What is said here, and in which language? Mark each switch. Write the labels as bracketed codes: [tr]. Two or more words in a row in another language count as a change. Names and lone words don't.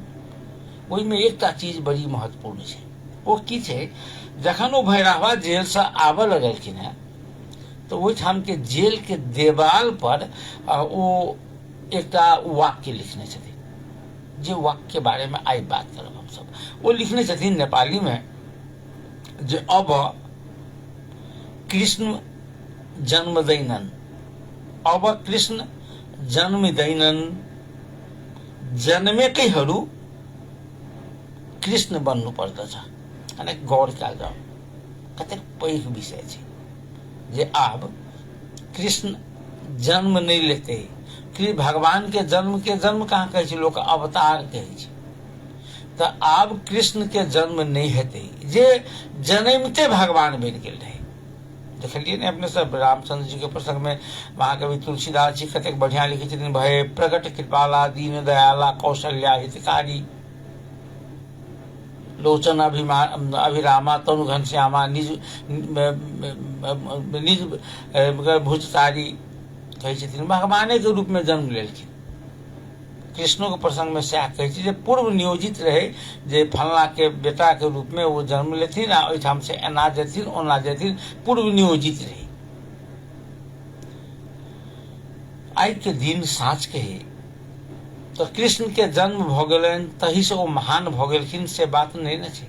[mai] ओहिमे एकटा चीज बड़ी महत्वपूर्ण छै। ओ की छै, जखन ओ भैरहवा जेल से आबऽ लगलखिन हैं तो ओहिठाम के जेल के देवाल पर ओ एकटा वाक्य लिखने छथिन, जे वाक्य के बारे में आई बात करब हम सब। वो लिखने छथिन नेपाली में जे [ne] अब कृष्ण जन्म दैनन्, अब कृष्ण जन्म दैनन्, जन्मेकैहरू कृष्ण बन्नु पर्दछ। [mai] अनि गौर कयल जाऊ, कतेक पैघ विषय छै जे आब कृष्ण जन्म नहीं लेते। कि भगवान के जन्म कहाँ कहै छै, लोक अवतार कहै छै। तऽ आब कृष्ण के जन्म नहीं हेतै, जे जन्मते भगवान बनि गेल रहे। देखलिए ने अपने सब रामचंद्र जी के प्रसंग में महाकवि तुलसीदास जी कतेक बढ़िया लिखे छथिन। [awa] भय प्रगट कृपाला दीन दयाला कौशल्या हितकारी, लोचन अभिरामा तनु घनश्यामा, निज भुजतारी [mai] कहै छथिन। भगवाने के रूप में जन्म लेलखिन। कृष्णो के प्रसंग में सएह कहै छै जे पूर्व नियोजित रहे जे फलना के बेटा के रूप में वो जन्म लेथिन आ ओहिठाम से एना जेथिन ओना जेथिन, पूर्व नियोजित रहे। आई के दिन साँझ के तो कृष्ण के जन्म भ गेलनि तही से वो महान भ गेलखिन से बात नहीं न छै।